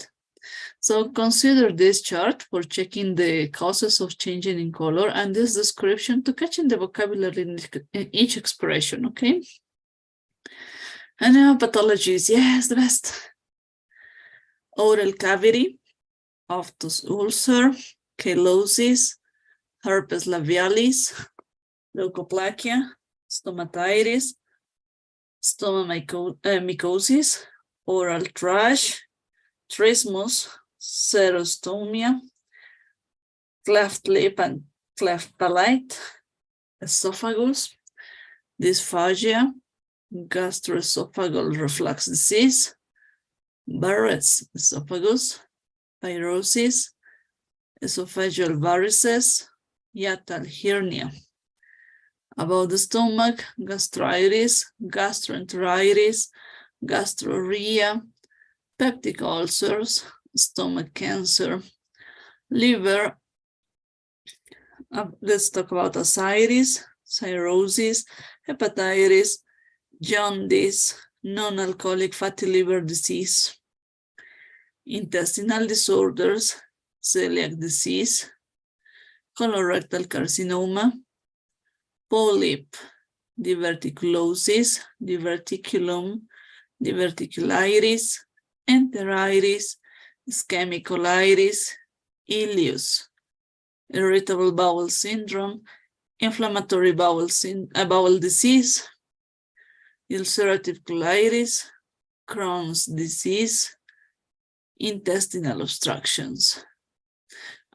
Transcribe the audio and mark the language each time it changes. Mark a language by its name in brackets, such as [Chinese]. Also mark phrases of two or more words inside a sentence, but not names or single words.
[English] So consider this chart for checking the causes of changing in color and this description to catching the vocabulary in each expression, okay? And now pathologies, yes, the best. Oral cavity, Optus ulcer, cheilosis, herpes labialis, leukoplakia, stomatitis, stomomycosis, oral thrush, trismus, xerostomia, cleft lip and cleft palate, esophagus, dysphagia, gastroesophageal reflux disease, Barrett's esophagus, pyrosis, esophageal varices, hiatal hernia. About the stomach, gastritis, gastroenteritis, gastrorrhea, peptic ulcers, stomach cancer, liver. Let's talk about ascites, cirrhosis, hepatitis, jaundice, non-alcoholic fatty liver disease, intestinal disorders, celiac disease, colorectal carcinoma, polyp, diverticulosis, diverticulum, diverticulitis, enteritis, ischemic colitis, ileus, irritable bowel syndrome, inflammatory bowel disease, ulcerative colitis, Crohn's disease, intestinal obstructions.